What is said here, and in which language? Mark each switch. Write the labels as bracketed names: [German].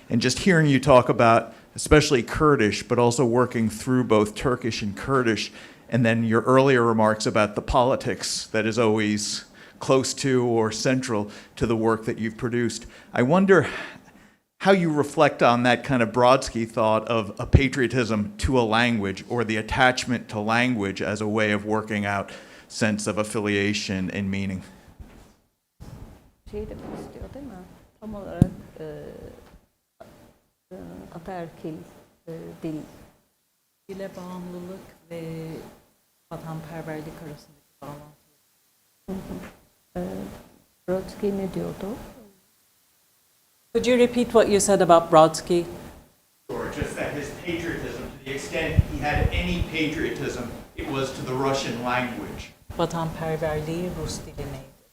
[English] And just hearing you talk about especially Kurdish, but also working through both Turkish and Kurdish, and then your earlier remarks about the politics that is always close to or central to the work that you've produced. I wonder how you reflect on that kind of Brodsky thought of a patriotism to a language, or the attachment to language as a way of working out sense of affiliation and meaning. [Turkish] Şey demek istiyor değil mi? Tam olarak ataerkil dil. Dile bağımlılık ve vatanperverlik arasındaki bağlantı. Brodsky ne diyordu? [English] Could you repeat what you said about Brodsky? Or just that his patriotism, to the extent he had any patriotism, it was to the Russian language. [Turkish] Vatanperverliği Rus dilineydi.